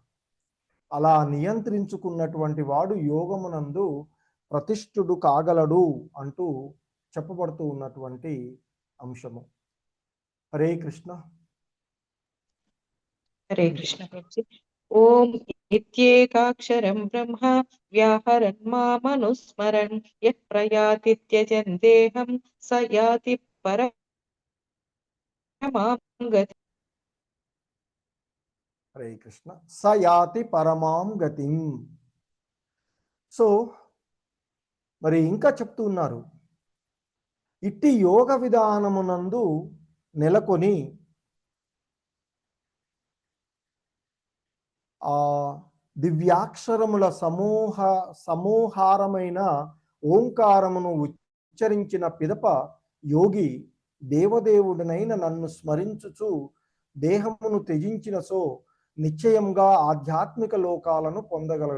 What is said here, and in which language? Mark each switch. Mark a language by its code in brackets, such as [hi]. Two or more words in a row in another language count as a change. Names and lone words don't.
[te] అలా నియంత్రించుకున్నటువంటి వాడు యోగమునందు ప్రతిష్ఠుడు కాగలడు అంటూ చెప్పబడుతూ ఉన్నటువంటి అంశము. [sa] హరే కృష్ణ. హరే కృష్ణ ప్రభుజీ. ఓం ఇత్యేకాక్షరం బ్రహ్మ వ్యాహరన్ మామనుస్మరన్ యః ప్రయాతి త్యజన్ దేహం స యాతి పరమాం గతిం. హరే కృష్ణ. స యాతి పరమాం గతిం. [te] సో మరి ఇంకా చెప్తూ ఉన్నారు, ఇట్టి యోగ విధానమునందు నెలకొని ఆ దివ్యాక్షరముల సమూహారమైన ఓంకారమును ఉచ్చరించిన పిదప యోగి దేవదేవుడినైన నన్ను స్మరించుచు దేహమును త్యజించిన సో నిశ్చయంగా ఆధ్యాత్మిక లోకాలను పొందగలడు.